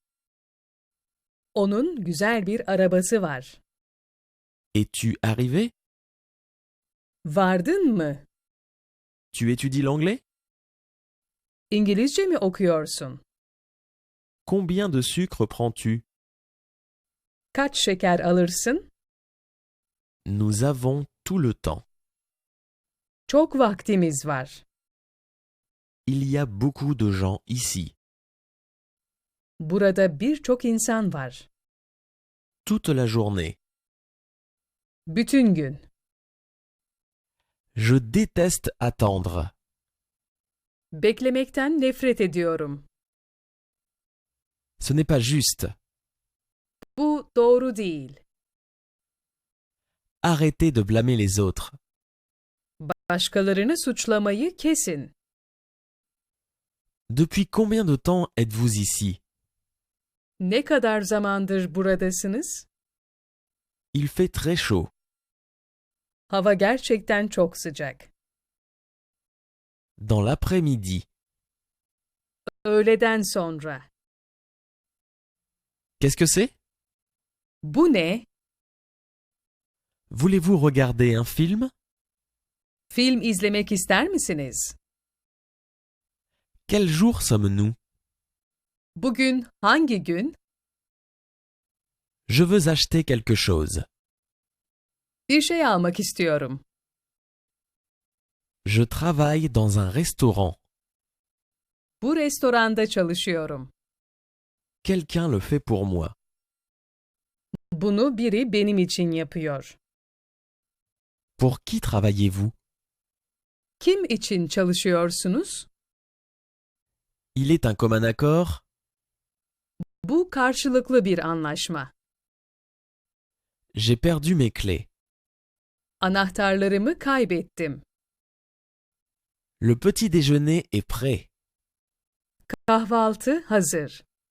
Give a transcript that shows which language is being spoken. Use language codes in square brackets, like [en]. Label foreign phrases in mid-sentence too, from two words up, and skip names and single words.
[tr] Onun güzel bir arabası var. [fr] Es-tu arrivé? [tr] Vardın mı? [fr] Tu étudies l'anglais? [tr] İngilizce mi okuyorsun? [fr] Combien de sucre prends-tu? [tr] Kaç şeker alırsın? [fr] Nous avons tout le temps. [tr] Çok vaktimiz var. [fr] Il y a beaucoup de gens ici. [tr] Burada birçok insan var. [fr] Toute la journée. [tr] Bütün gün. [fr] Je déteste attendre. [tr] Beklemekten nefret ediyorum. [fr] Ce n'est pas juste. [tr] Bu doğru değil. [fr] Arrêtez de blâmer les autres. [tr] Başkalarını suçlamayı kesin. [fr] Depuis combien de temps êtes-vous ici? [tr] Ne kadar zamandır buradasınız? [fr] Il fait très chaud. [tr] Hava gerçekten çok sıcak. [fr] Dans l'après-midi. [tr] Öğleden sonra. [fr] Qu'est-ce que c'est? [tr] Bu ne? [fr] Voulez-vous regarder un film? [tr] Film izlemek ister misiniz? [fr] Quel jour sommes-nous? [tr] Bugün hangi gün? [fr] Je veux acheter quelque chose. [tr] Bir şey almak istiyorum. [fr] Je travaille dans un restaurant. [tr] Bu restoranda çalışıyorum. [fr] Quelqu'un le fait pour moi. [tr] Bunu biri benim için yapıyor. [fr] Pour qui travaillez-vous? [tr] Kim için çalışıyorsunuz? [fr] Il est un commun accord? [tr] Bu karşılıklı bir anlaşma. [fr] J'ai perdu mes clés. [tr] Anahtarlarımı kaybettim. [fr] Le petit déjeuner est prêt. [tr] Kahvaltı hazır.